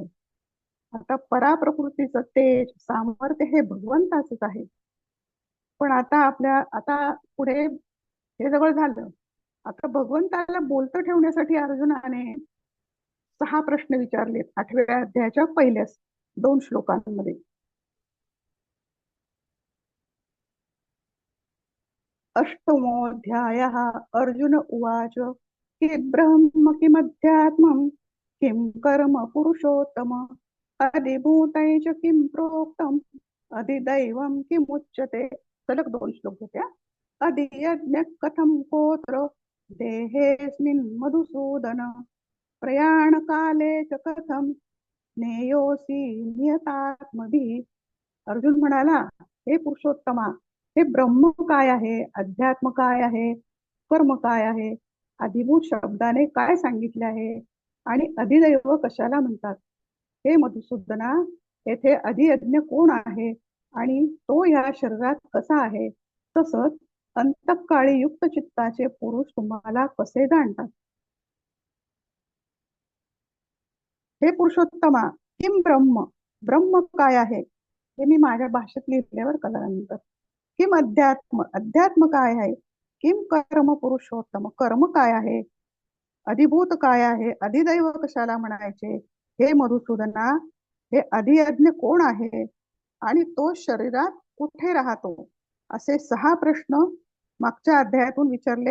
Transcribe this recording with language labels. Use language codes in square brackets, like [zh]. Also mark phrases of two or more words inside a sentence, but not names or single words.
[mr] आता पराप्रकृतीचं तेज, सामर्थ्य हे भगवंताचंच आहे. पण आता पुढे हे सगळं झालं. आता भगवंताला बोलतं ठेवण्यासाठी अर्जुनाने 6 प्रश्न विचारलेत 8व्या अध्यायाच्या पहिल्या 2 श्लोकांमध्ये. [sa] अष्टमोऽध्यायः. अर्जुन उवाच, कि ब्रह्म किमध्यात्मं किं कर्म पुरुषोत्तम अधिभूतैः च किं प्रोक्तम् अधिदैवं किमुच्यते. [mr] सलग 2 श्लोक होत्या. [sa] अधियज्ञः कथं कोत्र देहेऽस्मिन् मधुसूदन प्रयाणकाले च कथं ज्ञेयोऽसि नियतात्मभिः. [mr] अर्जुन म्हणाला, हे पुरुषोत्तमा, हे ब्रह्म काय आहे, अध्यात्म काय आहे, कर्म काय आहे, अधिभूत शब्दाने काय सांगितले आहे आणि अधिदैव कशाला म्हणतात. हे मधुसूदना, येथे अधियज्ञ कोण आहे आणि तो या शरीरात कसा आहे, तसंच अंतकाळी युक्त चित्ताचे पुरुष तुम्हाला कसे जाणतात. हे पुरुषोत्तमा, [sa] किम ब्रह्म, [mr] ब्रह्म काय आहे, हे मी माझ्या भाषेत लिहिल्यावर कळल्यानंतर. [sa] किम अध्यात्म, [mr] अध्यात्म काय आहे, [sa] किम कर्म पुरुषोत्तम, [mr] कर्म काय आहे, अधिभूत काय आहे, अधिदैव कशाला म्हणायचे. हे मधुसूदना, हे अधियज्ञ कोण आहे आणि तो शरीरात कुठे राहतो, असे 6 प्रश्न मागच्या अध्यायातून विचारले.